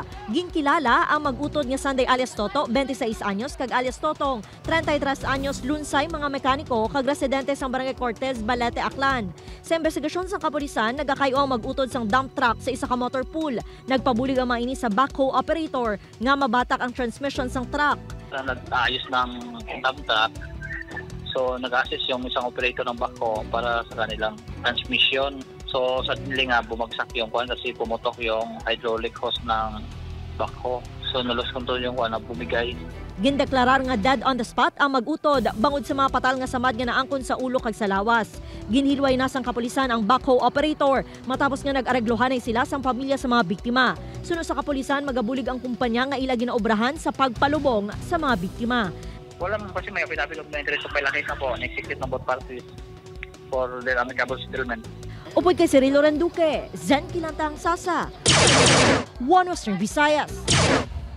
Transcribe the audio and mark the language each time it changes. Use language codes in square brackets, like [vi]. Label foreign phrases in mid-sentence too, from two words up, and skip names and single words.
[hil] Ginkilala ang mag-utod nga Sunday alias Toto, 26 anyos, kag alias Totong, 33 anyos, lunsay mga mekaniko kag residente sang Barangay Cortez, Balete, Aklan. Sa investigasyon sang kapulisan, nagakayo ang mag-utod sang dump truck sa isa ka motor pool. Nagpabulig ang maini sa backhoe operator nga mabatak ang transmission sang truck. [tl] Nag-ayos ng dump truck. So nag-assist yung isang operator ng backhoe para sa kanilang transmission. [en] So suddenly [tl] nga bumagsak yung kuwan kasi pumutok yung hydraulic hose ng backhoe. So na- [en] lost control [tl] yung kuwan na bumigay. [hil] Gindeklarar nga [en] dead on the spot [hil] ang mag-utod bangod sa mga patal nga samad nga naangkon sa ulo kag sa lawas. Ginhilway na sang kapulisan ang backhoe operator matapos nga nag-areglohanay sila sang pamilya sa mga biktima. Sunod sa kapulisan, magabulig ang kumpanya nga ila ginaobrahan sa pagpalubong sa mga biktima. Wala man kasi may apilapilog na interest sa pailakis na po, nag-execute ng [en] both parties for their amicable settlement. [hil] Upod kay Cirilo Randuque, Zen Kilantang Sasa, One Western Visayas.